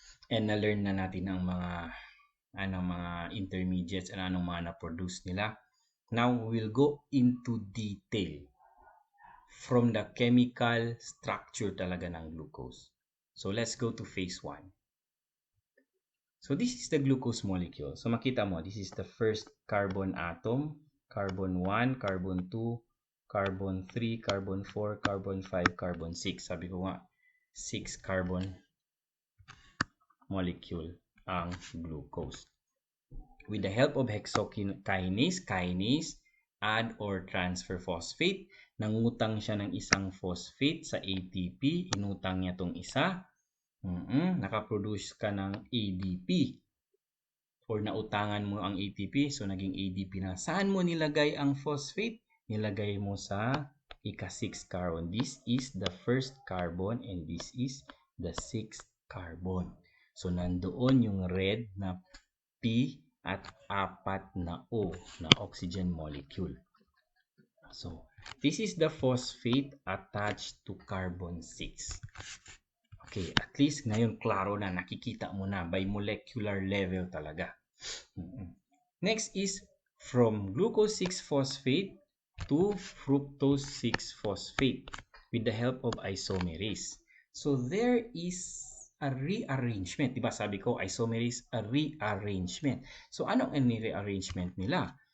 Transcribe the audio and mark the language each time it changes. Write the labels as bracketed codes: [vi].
[tl] And na-learn na natin ang mga intermediates and anong mga na-produce nila. [en] Now, we'll go into detail from the chemical structure [tl] talaga ng [en] glucose. So, let's go to phase 1. So, this is the glucose molecule. So, makita mo, this is the first carbon atom. Carbon 1, carbon 2, carbon 3, carbon 4, carbon 5, carbon 6. [tl] Sabi ko nga, 6 carbon molecule ang glucose. [en] With the help of hexokinase, add or transfer phosphate. [tl] Nangutang siya ng isang phosphate sa ATP. Inutang niya tong isa. Nakaproduce ka ng ADP. Or nautangan mo ang ATP, so naging ADP na. Saan mo nilagay ang phosphate? Nilagay mo sa ika-6 carbon. [en] This is the first carbon and this is the 6th carbon. [tl] So nandoon yung red na P at 4 na O na oxygen molecule. [en] So this is the phosphate attached to carbon 6. [tl] Okay, at least ngayon klaro na, nakikita mo na [en] by molecular level [tl] talaga. [en] Next is from glucose 6-phosphate to fructose 6-phosphate with the help of isomerase. So there is a rearrangement. [tl] Diba sabi ko, isomerase, [en] a rearrangement. [tl] So ano ang rearrangement nila?